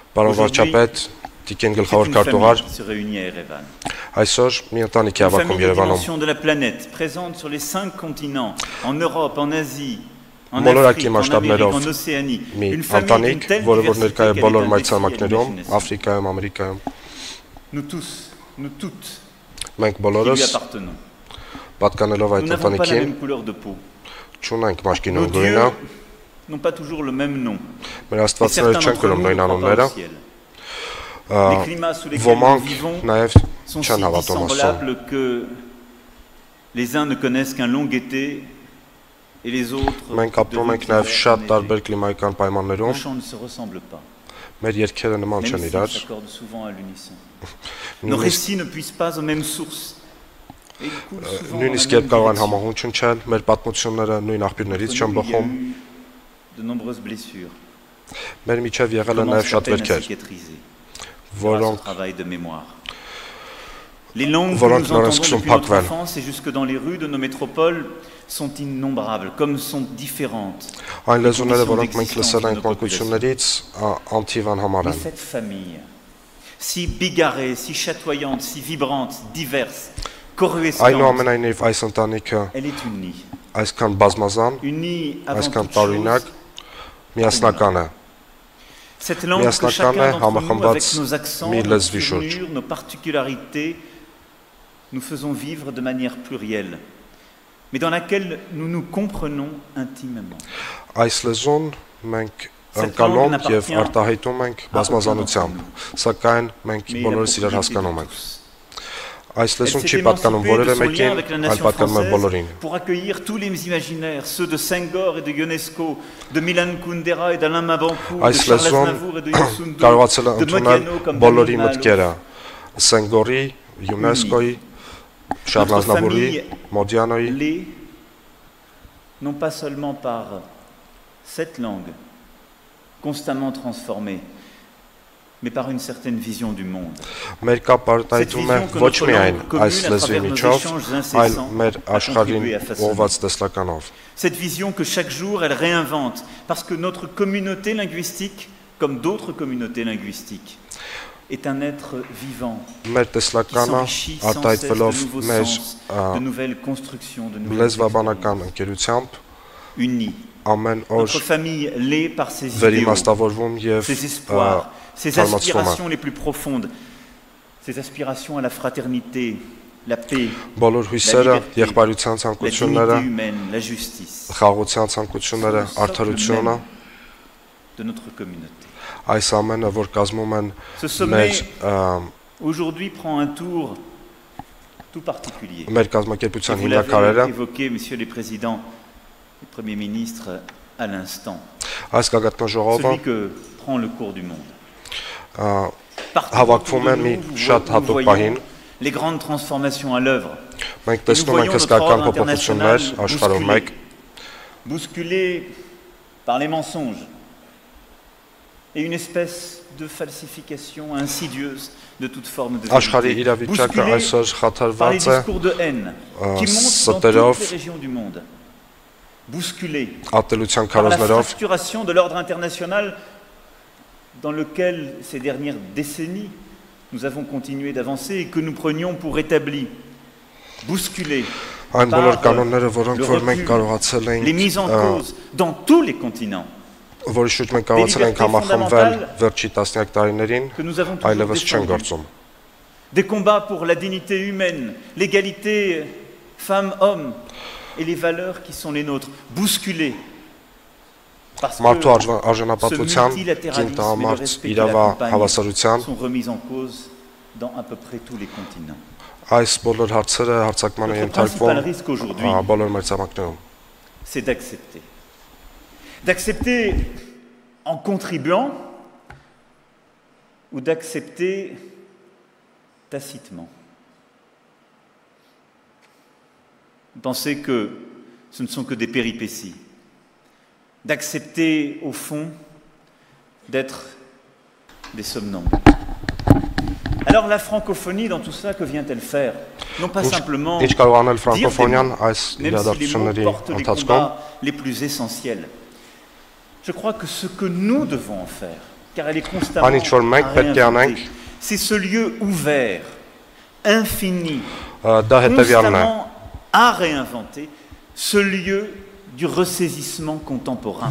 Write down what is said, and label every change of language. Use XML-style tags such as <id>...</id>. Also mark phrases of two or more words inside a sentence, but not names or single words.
<hy>Պարոն վարչապետ, Տիկին գլխավոր քարտուղար, այսօր մի ընտանիք է հավաքում Երևանում։</hy> <fr>de la planète, présente sur les 5 continents, en Europe, en Asie, en</fr> <hy>Մոլորակի</hy> <fr>Afrique, en Amérique,</fr> <hy>մասշտաբներով</hy> <fr>en Océanie.</fr> <hy>մի</hy> <fr>Une famille d'une</fr> <hy>ընտանիք,</hy> <fr>telle</fr> <hy>որը որ</hy> <fr>diversité</fr> <hy>ներկա է</hy> <fr>qu'elle</fr> <hy>բոլոր</hy> <fr>est un défi à</fr> <hy>մայրցամաքներում,</hy> <fr>l'imagination.</fr> <hy>Աֆրիկայում, Ամերիկայում։</hy> <fr>Nous tous, nous toutes,</fr> <hy>Մենք</hy> <fr>qui lui</fr> <hy>բոլորս</hy> <fr>appartenons.</fr> <hy>պատկանելով</hy> <fr>Nous</fr> <hy>այդ</hy> <fr>n'avons pas la</fr> <hy>ընտանիքին,</hy> <fr>même couleur de peau.</fr> <hy>չունենք մաշկի</hy> <fr>Nos</fr> <hy>նույն գույնը,</hy> <fr>dieux n'ont pas toujours le même nom.</fr> <hy>մեր</hy> <fr>Et</fr> <hy>աստվածները</hy> <fr>certains</fr> <hy>չեն</hy> <fr>d'entre</fr> <hy>կրում</hy> <fr>nous</fr> <hy>նույն</hy> <fr>ne croient pas</fr> <hy>անունները,</hy> <fr>au ciel. Les climats sous lesquels nous</fr> <hy>ոմանք</hy> <fr>vivons</fr> <hy>նաև</hy> <fr>sont si</fr> <hy>չեն հավատում Աստծուն։</hy> <fr>dissemblables que les uns ne connaissent qu'un long été et les autres</fr> <hy>Մենք ապրում ենք նաև շատ տարբեր կլիմայական</hy> <fr>Nos</fr> <hy>պայմաններում,</hy> <fr>chants ne se ressemblent pas,</fr> <hy>մեր երգերը նման</hy> <fr>même</fr> <hy>չեն</hy> <fr>s'ils</fr> <hy>իրար,</hy> <fr>s'accordent souvent à l'unisson. Nos</fr> <hy>նույնիսկ</hy> <fr>récits ne puissent pas aux mêmes sources. Et ils coulent souvent dans la</fr> <hy>նույնիսկ</hy> <fr>même</fr> <hy>երբ կարող են</hy> <fr>direction.</fr> <hy>համահունչ ընչել, մեր պատմությունները նույն աղբյուրներից</hy> <fr>Entre</fr> <hy>չեն</hy> <fr>nous, il y a</fr> <hy>բխում,</hy> <fr>eu de nombreuses blessures.</fr> <hy>մեր միջև եղել են</hy> <fr>Commence</fr> <hy>նաև</hy> <fr>à</fr> <hy>շատ</hy> <fr>peine à</fr> <hy>վերքեր,</hy> <fr>cicatriser grâce au</fr> <hy>որոնք</hy> <fr>travail de mémoire. Les langues que Volant nous que nous entendons inscrivons depuis pas notre que enfance et jusque dans les rues de nos métropoles sont innombrables, comme sont différentes.</fr> <hy>այն լեզուները, որոնք մենք</hy> <fr>d'existence</fr> <hy>լսել</hy> <fr>de</fr> <hy>ենք</hy> <fr>nos populations.</fr> <hy>մանկություններից, անթիվան համար</hy> <fr>Mais</fr> <hy>են։</hy> <fr>cette famille, si bigarrée, si chatoyante, si vibrante, diverse, coruscante,</fr> <hy>Այնուամենայնիվ այս ընտանիքը</hy> <fr>elle est unie.</fr> <hy>այսքան բազմազան,</hy> <fr>Unie avant</fr> <hy>այսքան</hy> <fr>toute</fr> <hy>տարօրինակ,</hy> <fr>chose.</fr> <hy>միասնական է։</hy> <fr>Cette langue que</fr> <hy>Միասնական</hy> <fr>chacun</fr> <hy>է,</hy> <fr>d'entre nous,</fr> <hy>համախմբված</hy> <fr>avec nos accents,</fr> <hy>մի</hy> <fr>nos</fr> <hy>լեզվի շուրջ։</hy> <fr>tournures, nos particularités, nous faisons vivre de manière plurielle, mais dans laquelle nous nous comprenons intimement.</fr> <hy>Այս լեզուն մենք</hy> <fr>Cette</fr> <hy>ընկալում</hy> <fr>langue</fr> <hy>եւ</hy> <fr>n'appartient</fr> <hy>արտահայտում ենք բազմազանությամբ, սակայն մենք</hy> <fr>Mais il a</fr> <hy>բոլորս իրար</hy> <fr>pour</fr> <hy>հասկանում ենք։</hy> <fr>tous.</fr> <hy>Այս</hy> <fr>Elle</fr> <hy>լեզուն</hy> <fr>s'est</fr> <hy>չի պատկանում</hy> <fr>émancipée de</fr> <hy>որևէ</hy> <fr>son lien</fr> <hy>մեկին,</hy> <fr>avec la</fr> <hy>այլ</hy> <fr>nation</fr> <hy>պատկանում է բոլորին։</hy> <fr>française pour accueillir tous les imaginaires, ceux de Senghor et de Ionesco, de Milan Kundera et d'Alain Mabankou, de</fr> <hy>Այս</hy> <fr>Charles</fr> <hy>լեզուն</hy> <fr>Aznavour et de Youssou N'Dour,</fr> <hy>կարողացել է</hy> <fr>de</fr> <hy>ընդունել</hy> <fr>Modiano comme</fr> <hy>բոլորի</hy> <fr>Daniel Malo.</fr> <hy>մտքերը, Սենգորի, ՅՈՒՆԵՍԿՕ-ի, Շարլ</hy> <fr>Notre</fr> <hy>Ազնավուրի,</hy> <fr>famille</fr> <hy>Մոդիանոյի,</hy> <fr>l'est, non pas seulement par cette langue constamment transformée, mais par une certaine vision du monde.</fr> <hy>մեր կապ արտահայտվում է ոչ միայն այս լեզվի միջով, այլ մեր աշխարհին ուղղված տեսլականով։</hy> <fr>Cette vision que chaque jour elle réinvente, parce que notre communauté linguistique, comme d'autres communautés linguistiques, est un être vivant</fr> <hy>Մեր</hy> <fr>qui</fr> <hy>տեսլականը</hy> <fr>s'enrichit sans cesse de</fr> <hy>արտահայտվելով</hy> <fr>nouveaux</fr> <hy>մեր</hy> <fr>sens, de nouvelles constructions, de nouvelles</fr> <hy>լեզվաբանական ընկերությամբ</hy> <fr>unies.</fr> <hy>ամեն օր</hy> <fr>Notre famille l'est par ses idéaux,</fr> <hy>վերիմաստավորվում եւ</hy> <fr>ses espoirs, ses</fr> <hy>թարմացվում է։</hy> <fr>aspirations les plus profondes, ses aspirations à la fraternité, la paix,</fr> <hy>բոլոր հույսերը, եղբայրության</hy> <fr>la</fr> <hy>ցանկությունները,</hy> <fr>dignité humaine, la justice</fr> <hy>խաղաղության ցանկությունները, արդարությունը,</hy> <fr>de notre communauté.</fr> <hy>այս ամենը, որ կազմում են</hy> <fr>Ce sommet</fr> <hy>մեր</hy> <fr>aujourd'hui prend un tour tout particulier.</fr> <hy>մեր</hy> <fr>Et</fr> <hy>կազմակերպության</hy> <fr>vous l'avez</fr> <hy>հիմնաքարերը</hy> <fr>évoqué, messieurs les présidents, les premiers ministres, à l'instant.</fr> <hy>այս գագաթնաժողովը</hy> <fr>Celui que prend le cours du monde. Partout</fr> <hy>հավաքվում</hy> <fr>autour</fr> <hy>է</hy> <fr>de</fr> <hy>մի</hy> <fr>nous,</fr> <hy>շատ</hy> <fr>nous</fr> <hy>հատուկ</hy> <fr>voyons</fr> <hy>պահին,</hy> <fr>les grandes transformations à l'œuvre.</fr> <hy>մենք</hy> <fr>Et nous</fr> <hy>տեսնում ենք</hy> <fr>voyons notre</fr> <hy>հսկական</hy> <fr>ordre</fr> <hy>փոփոխություններ</hy> <fr>international</fr> <hy>աշխարհում մեկ,</hy> <fr>bousculé par les mensonges et une espèce de falsification insidieuse de toute forme de</fr> <hy>աշխարհի</hy> <fr>vérité.</fr> <hy>իրավիճակը</hy> <fr>Bousculé</fr> <hy>այսօր</hy> <fr>par les</fr> <hy>խաթարված է</hy> <fr>discours de haine qui montent dans</fr> <hy>ստերով,</hy> <fr>toutes les régions du monde. Bousculé</fr> <hy>ատելության</hy> <fr>par la</fr> <hy>քարոզներով,</hy> <fr>fracturation de l'ordre international dans lequel ces dernières décennies nous avons continué d'avancer et que nous prenions pour établi. Bousculé</fr> <hy>այն բոլոր</hy> <fr>par</fr> <hy>կանոնները, որոնք</hy> <fr>le</fr> <hy>որ մենք</hy> <fr>recul,</fr> <hy>կարողացել</hy> <fr>les mises en</fr> <hy>ենք</hy> <fr>cause dans tous les continents</fr> <hy>որի շուրջ մենք կարողացել ենք համախմբվել վերջի տասնյակ տարիներին,</hy> <fr>que nous avons toujours</fr> <hy>այլևս չեն</hy> <fr>défendus.</fr> <hy>գործում։</hy> <fr>Des combats pour la dignité humaine, l'égalité femmes-hommes et les valeurs qui sont les nôtres, bousculées. Parce</fr> <hy>Մարդու</hy> <fr>que ce</fr> <hy>արժանապատվության,</hy> <fr>multilatéralisme et le</fr> <hy>կինտահամարտ</hy> <fr>respect qui</fr> <hy>իրավա</hy> <fr>l'accompagne</fr> <hy>հավասարության,</hy> <fr>sont remis en cause dans à peu près tous les continents.</fr> <hy>այս բոլոր հարցերը հարցակման են</hy> <fr>Notre principal</fr> <hy>ենթարկվում</hy> <fr>risque aujourd'hui,</fr> <hy>բոլոր մեր ցամաքներում։</hy> <fr>c'est d'accepter. D'accepter en contribuant ou d'accepter tacitement. Vous pensez que ce ne sont que des péripéties. D'accepter, au fond, d'être des somnambules. Alors la francophonie, dans tout ça, que vient-elle faire? Non pas simplement</fr> <hy>Ինչ կարող անել</hy> <fr>dire des</fr> <hy>ֆրանկոֆոնիան</hy> <fr>mots,</fr> <hy>այս</hy> <fr>même si les</fr> <hy>իրադարձությունների</hy> <fr>mots portent les</fr> <hy>ընթացքում,</hy> <fr>combats les plus essentiels. Je crois que ce que nous devons en faire, car elle est constamment à réinventer. C'est ce lieu ouvert, infini, constamment à réinventer, ce lieu du ressaisissement contemporain.</fr>